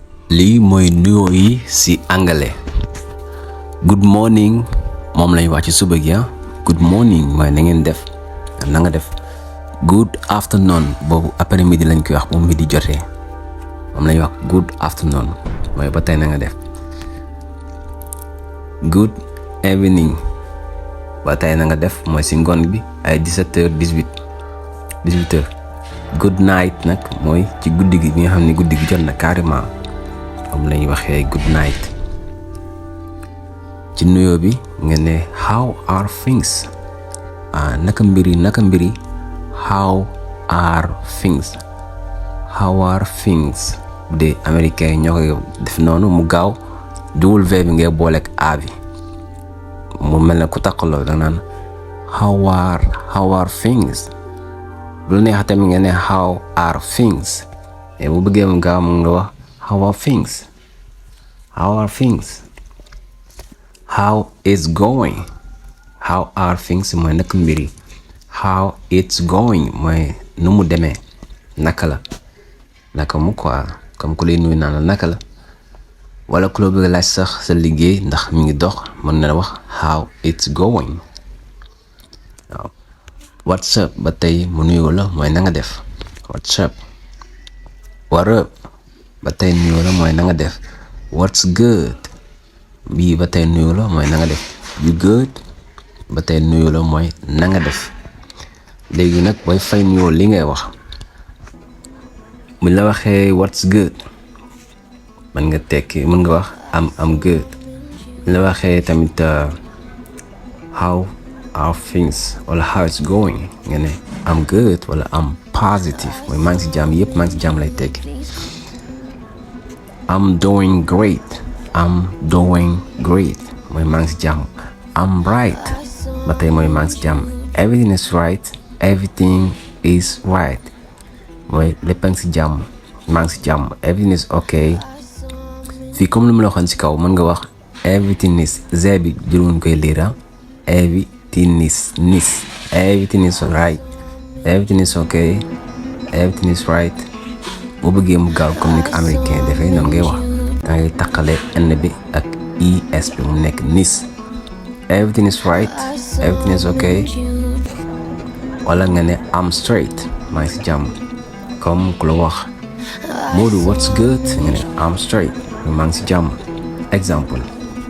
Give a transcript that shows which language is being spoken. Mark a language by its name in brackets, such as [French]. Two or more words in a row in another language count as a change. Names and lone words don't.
[Wolof] lii mooy nuyoo yi ci anglais. [English] Good morning [Wolof] moom lañuy wax ci suba gi. [English] Good morning [Wolof] mooy na ngeen def, na nga def. [English] Good afternoon [Wolof] boobu [French] après midi [Wolof] lañ koy wax bu midi jotee, moom lañuy wax [English] good afternoon [Wolof] mooy ba tey na nga def. [English] Good evening [Wolof] ba tey na nga def mooy ci ngoon bi ay 17h 18h. [English] Good night [Wolof] nag mooy ci guddi gi bi nga xam ne guddi gi jot na carrément, moom lañuy waxee [English] good night. [Wolof] ci nuyoo bi nga ne [English] how are things, [Wolof] naka mbiri [English] how are things [Wolof] bu dee américain ñoo koy def noonu mu gaaw duwul v bi ngay booleeg a bi mu mel ne ku taqaloo da naan [English] how are things. [Wolof] bu la neexee tamit nga ne [English] how are things, [Wolof] mais bu bëggee mu gaaw mu nga wax [English] how are things. How is going, how are things [Wolof] mooy naka mbiri. [English] How it's going [Wolof] mooy nu mu demee, naka la, naka mu quoi, comme ku lay nuyu naan la naka la. wala ku la bëgg laaj sax sa liggéey ndax mi ngi dox mën na la wax [English] how it's going. [Wolof] waaw [English] what's up [Wolof] ba tey mu nuyoo la mooy na nga def, [English] what's up. What up [Wolof] ba tey nuyoo la mooy na nga def. [English] What's good [Wolof] bii ba tey nuyoo la mooy na nga def. [English] You good [Wolof] ba tey nuyoo la mooy na nga def. léegi nag booy fay nuyoo li ngay wax buñ la waxee [English] what's good [Wolof] mën nga tekki mën nga wax [English] am good. [Wolof] buñ la waxee tamit [English] how are things [Wolof] wala [English] how it's going [Wolof] nga ne [English] am good [Wolof] wala [English] am positive [Wolof] mooy maa ngi ci jàmm, yëpp maa ngi ci jàmm lay tekki. [English] I'm doing great [Wolof] mooy maa ngi ci jàmm. [English] I'm right [Wolof] ba tey mooy maa ngi ci jàmm. [English] Everything is right [Wolof] mooy lépp a ngi ci jàmm, maa ngi ci jàmm. [English] Everything is okay. [Wolof] fii comme lu ma la waxoon ci kaw mën nga wax [English] everything is z [Wolof] bi jëloon koy liira. [English] Everything is right, everything is okay, everything is right. [Wolof] boo bëggee mu gaaw comme ni ko américain dafay noonu ngay wax da ngay taqale n bi ak es bi mu nekk nis. [English] Everything is right, everything is okay. [Wolof] wala nga ne [English] am straight [Wolof] maa ngi si jàmm, comme ku la wax Modou [English] what's good [Wolof] nga ne [English] am straight [Wolof] maa ngi si jàmm. Exemple